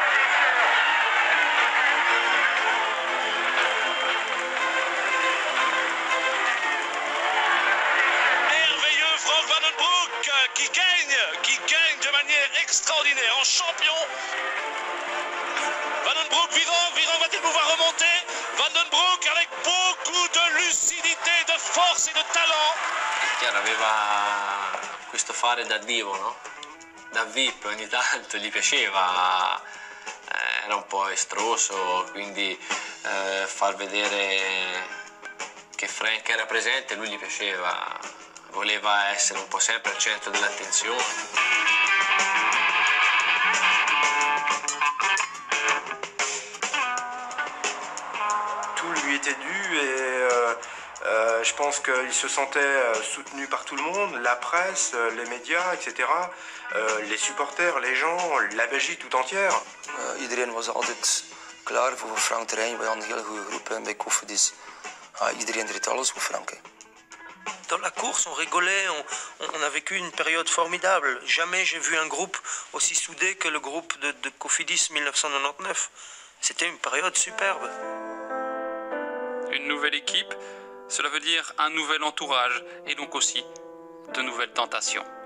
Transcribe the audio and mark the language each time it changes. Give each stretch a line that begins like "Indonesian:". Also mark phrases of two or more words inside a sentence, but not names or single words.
French: Qui gagne de manière extraordinaire en champion. Van den Broek, Viran va-t-il pouvoir remonter? Van den Broek avec beaucoup de lucidité, de force et de talent.
Italian: Chiaro, aveva questo fare da divo, no? Da VIP ogni tanto, gli piaceva, era un po' estroso, quindi far vedere che Frank era presente, lui gli piaceva. Voleva essere un po' sempre al centro dell'attenzione.
French: Tout lui était dû et je pense qu'il se sentait soutenu par tout le monde, la presse, les médias, etc. Les supporters, les gens, la Belgique tout entière.
Dutch: Iedereen was altijd klaar voor Frank Terrein. We hadden een hele goede groep bij Cofidis. Iedereen deed alles voor Frank.
French: Dans la course, on rigolait, on a vécu une période formidable. Jamais j'ai vu un groupe aussi soudé que le groupe de Cofidis 1999. C'était une période superbe. Une nouvelle équipe, cela veut dire un nouvel entourage et donc aussi de nouvelles tentations.